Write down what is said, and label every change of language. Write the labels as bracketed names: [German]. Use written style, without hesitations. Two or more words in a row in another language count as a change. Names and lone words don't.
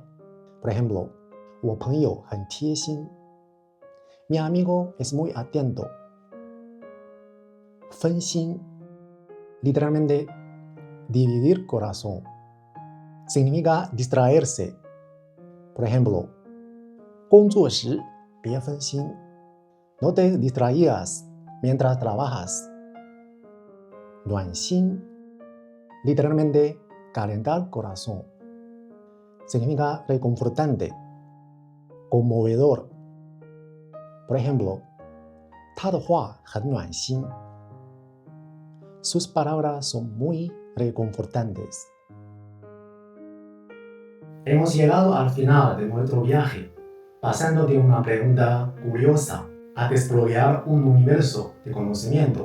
[Spanish] Por ejemplo, [Chinese] 我朋友很贴心. [Spanish] Mi amigo es muy atento. 分心, literalmente dividir corazón. Significa distraerse. Por ejemplo, [Chinese] 工作时别分心. [Spanish] No te distraigas mientras trabajas. 暖心, literalmente calentar corazón. Significa reconfortante, conmovedor. Por ejemplo, [Chinese] 他的话很暖心. [Spanish] Sus palabras son muy reconfortantes. Hemos llegado al final de nuestro viaje, pasando de una pregunta curiosa a desarrollar un universo de conocimiento.